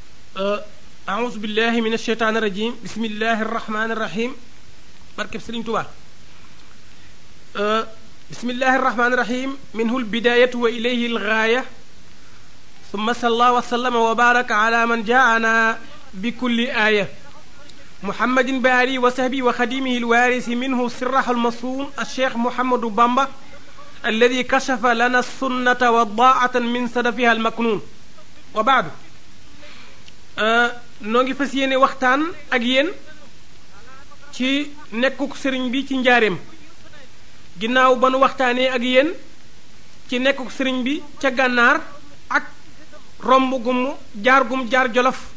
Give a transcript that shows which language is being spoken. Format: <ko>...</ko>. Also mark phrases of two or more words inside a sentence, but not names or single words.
<ar>أعوذ بالله من الشيطان الرجيم بسم الله الرحمن الرحيم بركب سرين توبا بسم الله الرحمن الرحيم منه البداية وإليه الغاية ثم صلى الله وسلم وبارك على من جاءنا بكل آية محمد باري وصحبه وخديمه الوارث منه سره المصون الشيخ محمد بامبا الذي كشف لنا السنة وضاعة من صدفها المكنون وبعد</ar> <wo>noo ngi fas yéene waxtaan ak yéen ci nekkuk sëriñ bi ci njaareem ginnaaw ba nu waxtaanee ak yéen ci nekkuk sëriñ bi ca gànnaar ak romb gum jaar jolof</wo>